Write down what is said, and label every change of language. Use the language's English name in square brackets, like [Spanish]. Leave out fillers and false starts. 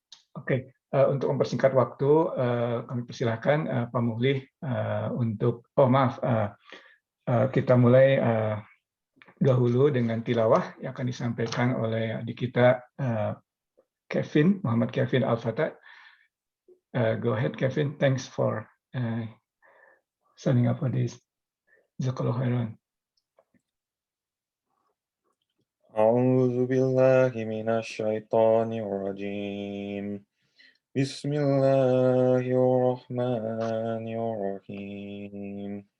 [Indonesian] Oke, untuk mempersingkat waktu kami persilahkan Pak Muhlih untuk kita mulai dahulu dengan tilawah yang akan disampaikan oleh adik kita Kevin, Muhammad Kevin Al-Fatah. [English] Go ahead Kevin, thanks for signing up for this. [Arabic] Jazakallahu khairan. أعوذ بالله من الشيطان الرجيم. بسم الله الرحمن الرحيم.